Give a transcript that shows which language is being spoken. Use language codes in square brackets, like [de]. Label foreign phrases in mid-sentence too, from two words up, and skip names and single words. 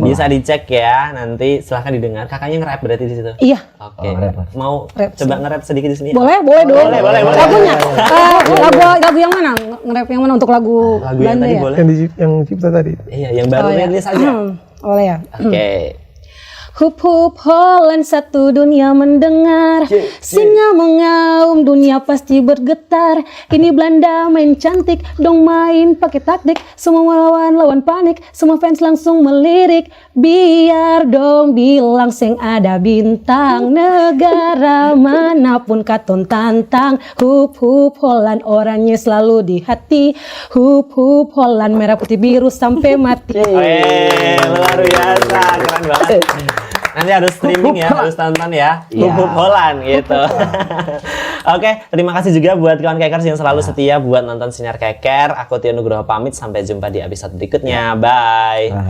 [id] Bisa dicek ya. Nanti silahkan didengar. Kakaknya nge-rap berarti di situ. Iya. Oke. Mau coba nge-rap sedikit di sini? Boleh dong. Boleh. Lagunya. Lagu yang mana? Nge-rap rap yang mana untuk lagu Lagu yang Belanda tadi ya? boleh? yang cipta tadi. Iya, yang baru rilis aja. Boleh ya. Oke. [nl] Hup hup Holland [id] satu dunia mendengar, singa mengaum dunia pasti bergetar. Ini Belanda main cantik, dong main pakai taktik. Semua lawan panik, semua fans langsung melirik. Biar dong bilang sing ada bintang, negara manapun katon tantang. [nl] Hup hup Holland [id] orangnya selalu di hati. [nl] Hup hup Holland [id] merah putih biru sampai mati. Luar biasa, keren banget. Nanti harus streaming ya, harus tonton ya. [nl] Hup Holland [id] gitu. Oke, terima kasih juga buat kawan Kekers yang selalu setia buat nonton Sinar Keker. Aku Tio Nugroho pamit, sampai jumpa di episode berikutnya.